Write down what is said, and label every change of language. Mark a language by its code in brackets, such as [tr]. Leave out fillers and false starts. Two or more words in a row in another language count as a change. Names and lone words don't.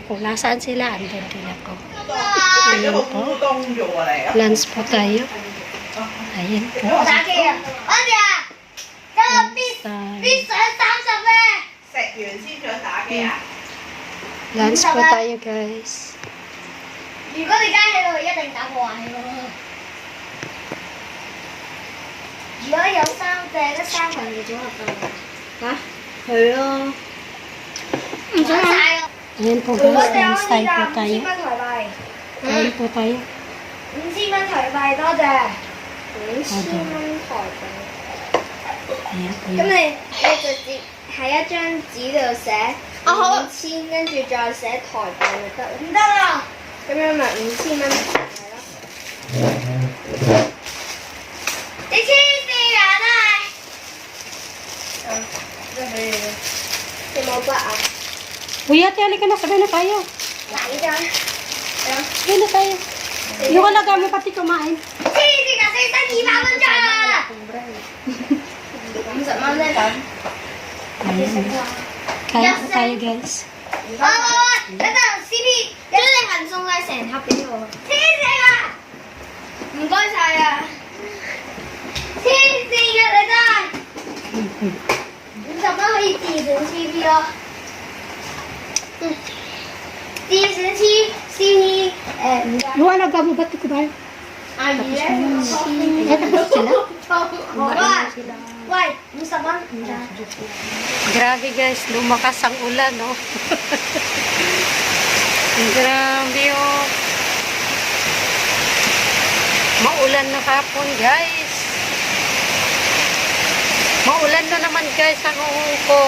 [tl] Kung nasaan sila, andun din ako. Ayan po. Lunch po tayo. Ayan po. Lunch po tayo, guys. [yue] 如果你家喺度，一定打破壞咯。如果有三隻，得三份嘅組合到。嚇？係咯。唔想晒啊！ [tl] Ayan po, [yue] 如果 [tl] guys. [yue] 掟 [tl] Lunch [yue] 呢 [tl] tayo po [yue] 架 [tl] tayo. [yue] 5000蚊台幣， [tl] Ayan po tayo. [yue] 5000蚊台幣多謝。5000蚊台幣。 [tl] Ayan po [yue] 咁 [tl] yun. [yue] 你直接喺一張紙度寫5000，跟住再寫台幣就得啦。唔得啊！咁樣咪5000蚊台幣咯。你黐線啊！真係。即係你冇筆啊？ [tl] Uy, ate, halika na. Sabay na tayo. [yue] 嗱呢張，係咯。 [tl] Sabay na tayo. Yung alaga mo pati kumain. [yue] 黐線啊！四身200蚊咋？50蚊啫咁。 [tl] Ayan. Kain po tayo, guys. [yue] 喂，等陣 CP 將你份送晒成盒俾我。黐線啊！唔該晒啊！黐線嘅你真係，50蚊可以自選 CP 咯。自選 CP 唔該。 [tl] Yung alaga mo pati kumain. [yue] 阿姨咧， [tl] Tapos sila. [yue] 好啊！喂，50蚊唔該。 [tl] Grabe guys, lumakas ang ulan, no? Grabe, oh. Maulan na hapon, guys. Maulan na naman, guys, ang Hong Kong.